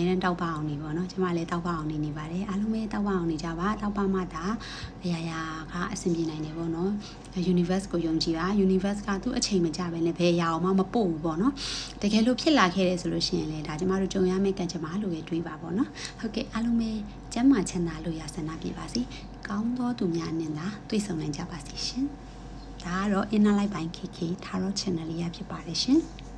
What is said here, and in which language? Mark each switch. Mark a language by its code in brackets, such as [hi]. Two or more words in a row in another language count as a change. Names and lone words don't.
[my] တမ်းတောက်ပအောင်နေပေါ့နော်ကျွန်မလည်းတောက်ပအောင်နေပါတယ်အားလုံးပဲတောက်ပအောင်နေကြပါတောက်ပမှသာအရာရာကအဆင်ပြေနိုင်တယ်ပေါ့နော် universe ကိုယုံကြည်ပါ universe ကသူ့အချိန်မကြဘဲနဲ့ဘယ်ရာအောင်မှမပို့ဘူးပေါ့နော်တကယ်လို့ဖြစ်လာခဲ့တယ်ဆိုလို့ရှိရင်လည်းဒါကျွန်မတို့ကြုံရမယ့်ကံကြမ္မာလို့ပဲတွေးပါပေါ့နော်ဟုတ်ကဲ့အားလုံးပဲကျမ်းမာချမ်းသာလို့ရဆန္ဒပြပါစီကောင်းသောသူများနဲ့သာတွေ့ဆုံနိုင်ကြပါစေရှင်ဒါကတော့ inner light by KK Tarot channel လေးရဖြစ်ပါတယ်ရှင်